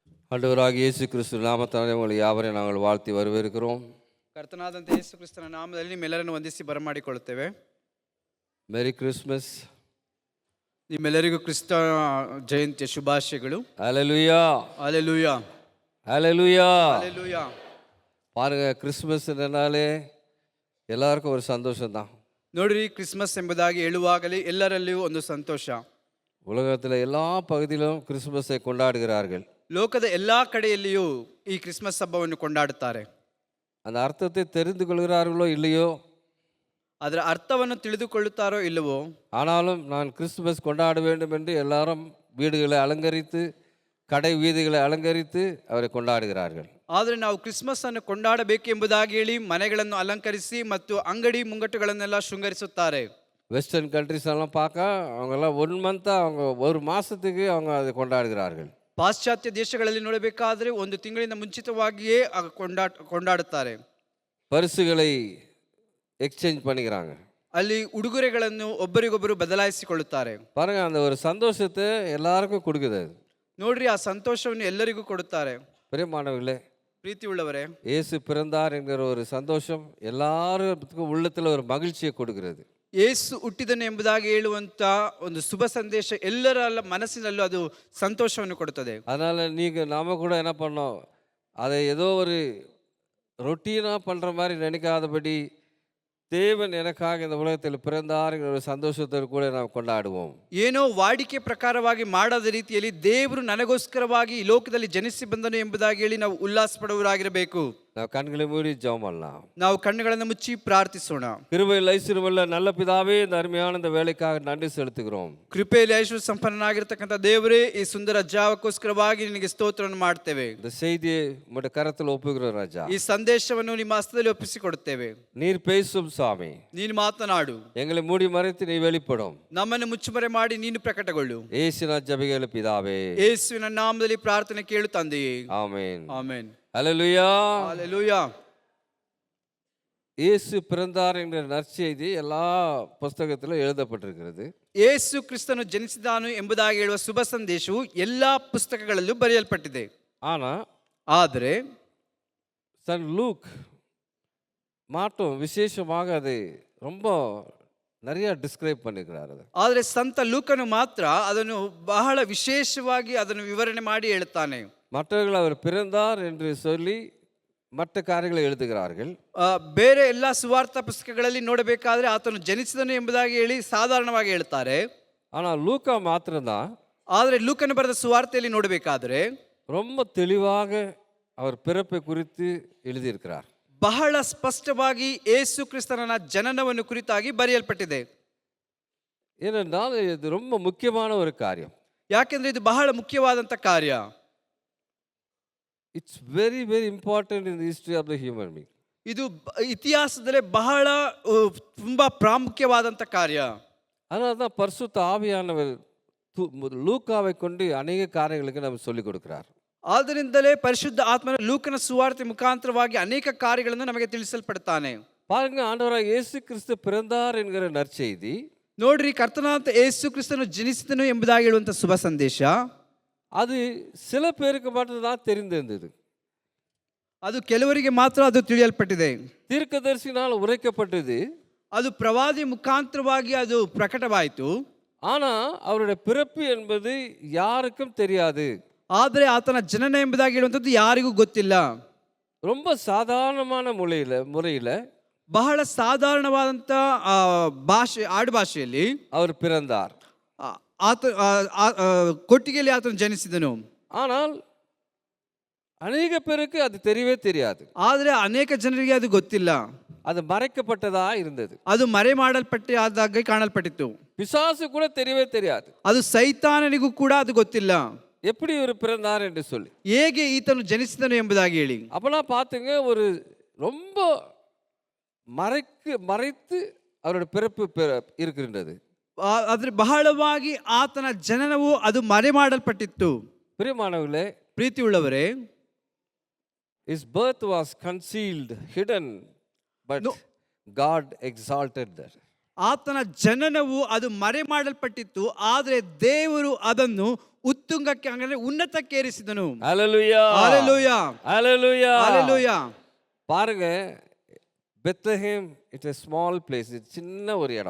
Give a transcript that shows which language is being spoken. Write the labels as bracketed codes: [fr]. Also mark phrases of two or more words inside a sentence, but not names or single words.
[ta] ஆண்டவராகிய இயேசு கிறிஸ்து நாமத்தாலே உங்களை யாவரையும் நாங்கள் வாழ்த்தி வரவேற்கிறோம். [kn] ಕರ್ತನಾದಂಥ ಯೇಸು ಕ್ರಿಸ್ತನ ನಾಮದಲ್ಲಿ ನಿಮ್ಮೆಲ್ಲರನ್ನು ವಂದಿಸಿ ಬರಮಾಡಿಕೊಳ್ಳುತ್ತೇವೆ. [en] Merry Christmas. [kn] ನಿಮ್ಮೆಲ್ಲರಿಗೂ ಕ್ರಿಸ್ತ ಜಯಂತಿಯ ಶುಭಾಶಯಗಳು. [ta] ஹல்லேலூயா, ஹல்லேலூயா, ஹல்லேலூயா. ஹல்லேலூயா. பாருங்க, கிறிஸ்மஸ்னாலே எல்லாருக்கும் ஒரு சந்தோஷம் தான். [kn] ನೋಡ್ರಿ, ಕ್ರಿಸ್ಮಸ್ ಎಂಬುದಾಗಿ ಹೇಳುವಾಗಲೇ ಎಲ್ಲರಲ್ಲಿಯೂ ಒಂದು ಸಂತೋಷ. [ta] உலகத்தில் எல்லா பகுதியிலும் கிறிஸ்மஸை கொண்டாடுகிறார்கள். [kn] ಲೋಕದ ಎಲ್ಲಾ ಕಡೆಯಲ್ಲಿಯೂ ಈ ಕ್ರಿಸ್ಮಸ್ ಹಬ್ಬವನ್ನು ಕೊಂಡಾಡುತ್ತಾರೆ. [ta] அந்த அர்த்தத்தை தெரிந்து கொள்கிறார்களோ இல்லையோ, [kn] ಅದರ ಅರ್ಥವನ್ನು ತಿಳಿದುಕೊಳ್ಳುತ್ತಾರೋ ಇಲ್ಲವೋ, [ta] ஆனாலும் நான் கிறிஸ்துமஸ் கொண்டாட வேண்டும் என்று எல்லாரும் வீடுகளை அலங்கரித்து கடை வீதிகளை அலங்கரித்து அவரை கொண்டாடுகிறார்கள். [kn] ಆದರೆ ನಾವು ಕ್ರಿಸ್ಮಸ್ ಅನ್ನು ಕೊಂಡಾಡಬೇಕೆಂಬುದಾಗಿ ಹೇಳಿ ಮನೆಗಳನ್ನು ಅಲಂಕರಿಸಿ ಮತ್ತು ಅಂಗಡಿ ಮುಂಗಟ್ಟುಗಳನ್ನೆಲ್ಲ ಶೃಂಗರಿಸುತ್ತಾರೆ. [en] western countries [ta] எல்லாம் பார்க்க அவங்கெல்லாம் 1 மந்த்தாக அவங்க ஒரு மாதத்துக்கு அவங்க அதை கொண்டாடுகிறார்கள். [kn] ಪಾಶ್ಚಾತ್ಯ ದೇಶಗಳಲ್ಲಿ ನೋಡಬೇಕಾದ್ರೆ ಒಂದು ತಿಂಗಳಿಂದ ಮುಂಚಿತವಾಗಿಯೇ ಕೊಂಡಾಡುತ್ತಾರೆ. [ta] பரிசுகளை எக்ஸ்சேஞ்ச் பண்ணிக்கிறாங்க. [kn] ಅಲ್ಲಿ ಉಡುಗೊರೆಗಳನ್ನು ಒಬ್ಬರಿಗೊಬ್ಬರು ಬದಲಾಯಿಸಿಕೊಳ್ಳುತ್ತಾರೆ. [ta] பாருங்க, அந்த ஒரு சந்தோஷத்தை எல்லாருக்கும் கொடுக்குது அது. [kn] ನೋಡ್ರಿ, ಆ ಸಂತೋಷವನ್ನು ಎಲ್ಲರಿಗೂ ಕೊಡುತ್ತಾರೆ. [ta] பிரியமானவர்களே, [kn] ಪ್ರೀತಿ ಉಳ್ಳವರೇ, [ta] இயேசு பிறந்தார் என்கிற ஒரு சந்தோஷம் எல்லாருக்கும் உள்ளத்தில் ஒரு மகிழ்ச்சியை கொடுக்கிறது. [kn] ಯೇಸು ಹುಟ್ಟಿದನು ಎಂಬುದಾಗಿ ಹೇಳುವಂತ ಒಂದು ಶುಭ ಸಂದೇಶ ಎಲ್ಲರ ಮನಸ್ಸಿನಲ್ಲೂ ಅದು ಸಂತೋಷವನ್ನು ಕೊಡುತ್ತದೆ. [ta] அதனால் நாம கூட என்ன பண்ணோம், அதை ஏதோ ஒரு ரொட்டீனாக பண்ணுற மாதிரி நினைக்காதபடி தேவன் எனக்காக இந்த உலகத்தில் பிறந்தாருங்கிற ஒரு சந்தோஷத்தோடு கூட நாம் கொண்டாடுவோம். [kn] ಏನೋ ವಾಡಿಕೆ ಪ್ರಕಾರವಾಗಿ ಮಾಡದ ರೀತಿಯಲ್ಲಿ ದೇವರು ನನಗೋಸ್ಕರವಾಗಿ ಈ ಲೋಕದಲ್ಲಿ ಜನಿಸಿ ಬಂದನು ಎಂಬುದಾಗಿ ಹೇಳಿ ನಾವು ಉಲ್ಲಾಸ ಪಡುವವರಾಗಿರಬೇಕು. [ta] ನಾವು ಕಣ್களை மூடி ஜெபம் பண்ணலாம். [kn] ನಾವು ಕಣ್ಣುಗಳನ್ನು ಮುಚ್ಚಿ ಪ್ರಾರ್ಥಿಸೋಣ. [ta] கிருபையில் ஐஸ்வர்யமுள்ள நல்ல பிதாவே, இந்த அருமையான இந்த வேலைக்காக நன்றி செலுத்துகிறோம். [kn] ಕೃಪೆಯಲ್ಲಿ ಐಶ್ವರ್ಯ ಸಂಪನ್ನನಾಗಿರ್ತಕ್ಕಂಥ ದೇವರೇ, ಈ ಸುಂದರ ಜಾವಕ್ಕೋಸ್ಕರವಾಗಿ ನಿನಗೆ ಸ್ತೋತ್ರವನ್ನು ಮಾಡ್ತೇವೆ. [ta] இந்த செய்தியை உம்முடைய கரத்தில் ஒப்புகிறோம் ராஜா. [kn] ಈ ಸಂದೇಶವನ್ನು ನಿಮ್ಮ ಹಸ್ತದಲ್ಲಿ ಒಪ್ಪಿಸಿಕೊಡುತ್ತೇವೆ. [ta] நீர் பேசும் சாமி, [kn] ನೀನು ಮಾತನಾಡು. [ta] எங்களை மூடி மறைத்து நீ வெளிப்படும். [kn] ನಮ್ಮನ್ನು ಮುಚ್ಚುಮರೆ ಮಾಡಿ ನೀನು ಪ್ರಕಟಗೊಳ್ಳು. [ta] ஏசுவின் ஜெபங்கள் பிதாவே, [kn] ಯೇಸುವಿನ ನಾಮದಲ್ಲಿ ಪ್ರಾರ್ಥನೆ ಕೇಳು ತಂದೆಯೇ. [ta] ஆமென், [kn] ಆಮೆನ್. [ta] ஹல்லேலூயா, [kn] ஹல்லேலூயா. [ta] இயேசு பிறந்தார் என்ற நற்செய்தி எல்லா புஸ்தகத்திலும் எழுதப்பட்டிருக்கிறது. [kn] ಯೇಸು ಕ್ರಿಸ್ತನು ಜನಿಸಿದಾನು ಎಂಬುದಾಗಿ ಹೇಳುವ ಶುಭ ಸಂದೇಶವು ಎಲ್ಲಾ ಪುಸ್ತಕಗಳಲ್ಲೂ ಬರೆಯಲ್ಪಟ್ಟಿದೆ. ಆದರೆ [ta] சன் லூக் மாட்டும் விசேஷமாக அதை ரொம்ப நிறைய டிஸ்கிரைப் பண்ணிக்கிறார். [kn] ಆದರೆ ಸಂತ ಲೂಕನು ಮಾತ್ರ ಅದನ್ನು ಬಹಳ ವಿಶೇಷವಾಗಿ ಅದನ್ನು ವಿವರಣೆ ಮಾಡಿ ಹೇಳುತ್ತಾನೆ. [ta] மற்றவர்கள் அவர் பிறந்தார் என்று சொல்லி மற்ற காரியங்களை எழுதுகிறார்கள். [kn] ಬೇರೆ ಎಲ್ಲ ಸುವಾರ್ಥ ಪುಸ್ತಕಗಳಲ್ಲಿ ನೋಡಬೇಕಾದ್ರೆ ಆತನು ಜನಿಸಿದನು ಎಂಬುದಾಗಿ ಹೇಳಿ ಸಾಧಾರಣವಾಗಿ ಹೇಳ್ತಾರೆ. [ta] ஆனால் லூக்கா மாத்திரம்தான், [kn] ಆದರೆ ಲೂಕನು ಬರೆದ ಸುವಾರ್ತೆಯಲ್ಲಿ ನೋಡಬೇಕಾದ್ರೆ [ta] ரொம்ப தெளிவாக அவர் பிறப்பை குறித்து எழுதியிருக்கிறார். [kn] ಬಹಳ ಸ್ಪಷ್ಟವಾಗಿ ಯೇಸು ಕ್ರಿಸ್ತನ ಜನನವನ್ನು ಕುರಿತಾಗಿ ಬರೆಯಲ್ಪಟ್ಟಿದೆ. [ta] ஏனென்றால் இது ரொம்ப முக்கியமான ஒரு காரியம். [kn] ಯಾಕೆಂದ್ರೆ ಇದು ಬಹಳ ಮುಖ್ಯವಾದಂಥ ಕಾರ್ಯ. [en] it's very very important in the history of the human being. [kn] ಇದು ಇತಿಹಾಸದಲ್ಲೇ ಬಹಳ ತುಂಬಾ ಪ್ರಾಮುಖ್ಯವಾದಂಥ ಕಾರ್ಯ. [ta] அதனால தான் பரிசுத்த ஆவியானவர் லூக்காவை கொண்டு அநேக காரியங்களுக்கு நம்ம சொல்லிக் கொடுக்கிறார். [kn] ಆದ್ದರಿಂದಲೇ ಪರಿಶುದ್ಧ ಆತ್ಮನ ಲೂಕನ ಸುವಾರ್ತೆ ಮುಖಾಂತರವಾಗಿ ಅನೇಕ ಕಾರ್ಯಗಳನ್ನು ನಮಗೆ ತಿಳಿಸಲ್ಪಡ್ತಾನೆ. [ta] பாருங்க, ஆண்டவராக இயேசு கிறிஸ்து பிறந்தார் என்கிற நற்செய்தி, [kn] ನೋಡ್ರಿ, ಕರ್ತನಾದ ಯೇಸು ಕ್ರಿಸ್ತನು ಜನಿಸಿದನು ಎಂಬುದಾಗಿ ಹೇಳುವಂಥ ಶುಭ ಸಂದೇಶ [ta] அது சில பேருக்கு மட்டும்தான் தெரிந்திருந்தது. [kn] ಅದು ಕೆಲವರಿಗೆ ಮಾತ್ರ ಅದು ತಿಳಿಯಲ್ಪಟ್ಟಿದೆ. [ta] தீர்க்கதரிசினால் உரைக்கப்பட்டது, [kn] ಅದು ಪ್ರವಾದಿ ಮುಖಾಂತರವಾಗಿ ಅದು ಪ್ರಕಟವಾಯಿತು. [ta] ஆனா அவருடைய பிறப்பு என்பது யாருக்கும் தெரியாது. [kn] ಆದರೆ ಆತನ ಜನನ ಎಂಬುದಾಗಿ ಹೇಳುವಂಥದ್ದು ಯಾರಿಗೂ ಗೊತ್ತಿಲ್ಲ. [ta] ரொம்ப சாதாரணமான முறையில [kn] ಬಹಳ ಸಾಧಾರಣವಾದಂಥ ಭಾಷೆ, ಆಡು ಭಾಷೆಯಲ್ಲಿ [ta] அவர் பிறந்தார். [kn] ಆತ ಕೊಟ್ಟಿಗೆಯಲ್ಲಿ ಆತನು ಜನಿಸಿದನು. [ta] ஆனால் அநேக பேருக்கு அது தெரியவே தெரியாது. [kn] ಆದರೆ ಅನೇಕ ಜನರಿಗೆ ಅದು ಗೊತ್ತಿಲ್ಲ. [ta] அது மறைக்கப்பட்டதா இருந்தது. [kn] ಅದು ಮರೆ ಮಾಡಲ್ಪಟ್ಟಾಗಿ ಕಾಣಲ್ಪಟ್ಟಿತ್ತು. [ta] பிசாசு கூட தெரியவே தெரியாது. [kn] ಅದು ಸೈತಾನನಿಗೂ ಕೂಡ ಅದು ಗೊತ್ತಿಲ್ಲ, [ta] எப்படி இவர் பிறந்தார் என்று சொல்லி. [kn] ಹೇಗೆ ಈತನು ಜನಿಸಿದನು ಎಂಬುದಾಗಿ ಹೇಳಿ. [ta] அப்பெல்லாம் பார்த்துங்க, ஒரு ரொம்ப மறைத்து அவருடைய பிறப்பு இருக்கின்றது. [kn] ಆದ್ರೆ ಬಹಳವಾಗಿ ಆತನ ಜನನವು ಅದು ಮರೆ ಮಾಡಲ್ಪಟ್ಟಿತ್ತು. [ta] பிரியமானவர்களே, [kn] ಪ್ರೀತಿ ಉಳ್ಳವರೇ, [en] his birth was concealed, hidden, but God exalted that. [kn] ಆತನ ಜನನವು ಅದು ಮರೆ ಮಾಡಲ್ಪಟ್ಟಿತ್ತು, ಆದರೆ ದೇವರು ಅದನ್ನು ಉತ್ತುಂಗಕ್ಕೆ ಅಂದರೆ ಉನ್ನತಕ್ಕೇರಿಸಿದನು. [ta] ஹalleluya ஹalleluya ஹalleluya ஹalleluya. பாருங்க, பெத்லஹேம் [en] it's a small place, [ta] இது சின்ன ஒரு இடம்.